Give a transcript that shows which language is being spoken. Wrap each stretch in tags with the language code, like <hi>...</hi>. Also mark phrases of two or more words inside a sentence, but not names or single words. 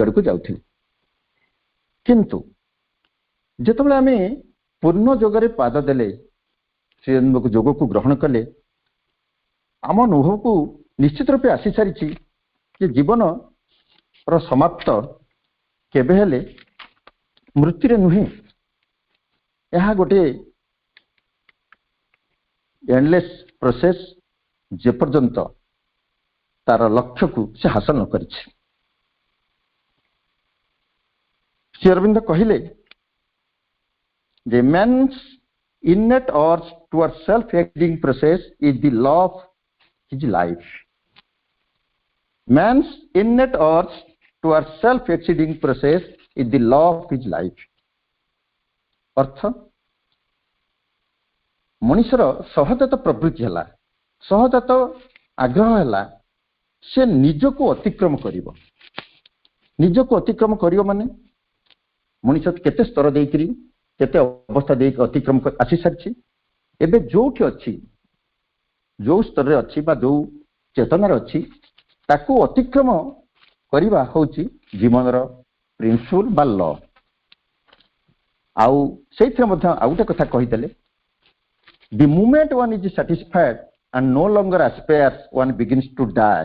<or>ଆଡ଼ କୋ ଯାଉଥିଲୁ କିନ୍ତୁ ଯେତେବେଳେ ଆମେ ପୂର୍ଣ୍ଣ ଯୋଗରେ ପାଦ ଦେଲେ ସେ ଯୋଗ କୋ ଗ୍ରହଣ କଲେ ଆମ ଅନୁଭବ କୋ ନିଶ୍ଚିତ ରୂପେ ଆସି ସାରି କି ଜୀବନ ର ସମାପ୍ତ କେବେ ହେଲେ ମୃତ୍ୟୁ ରେ ନୁହେ ଏହ ଗୋଟେ</or> <en>endless process</en> <or>ଯେ ପର୍ଯ୍ୟନ୍ତ ତାର ଲକ୍ଷ୍ୟ କୋ ସେ ହାସଲ ନ କରିଛି ଶ୍ରୀ ଅରବିନ୍ଦ କହିଲେ</or> <en>The man's innate urge towards self-acting process is the law of his life. Man's innate urge towards self-exceeding process is the law of his life.</en> <or>ଅର୍ଥ ମନୁଷ୍ୟର ସହଜାତ ପ୍ରବୃତ୍ତି ହେ ସହଜାତ ଆଗ୍ରହ ହେ ସେ ନିଜକୁ ଅତିକ୍ରମ କରିବୋ ନିଜକୁ ଅତିକ୍ରମ କରିବୋ ମାନେ ମନୁଷ୍ୟ କେତେ ସ୍ତର ଦେକରି କେତେ ଅବସ୍ଥା ଦେ ଅତିକ୍ରମ ଆସି ସାରି ଏବେ ଯୋଉଠି ଅଛି ଯୋ ସ୍ତର ରେ ଅଛି ବା ଯୋ ଚେତନାର ଅଛି ତାକୁ ଅତିକ୍ରମ କରିବା ହେଉଛି ଜୀବନର ପ୍ରିନ୍ସିପଲ ବା ଲ। ଆଉ ସେଇଥିରେ ମଧ୍ୟ ଆଉ ଗୋଟେ କଥା କହିଦେଲେ,</or> <en>the moment one is satisfied and no longer aspires one begins to die.</en>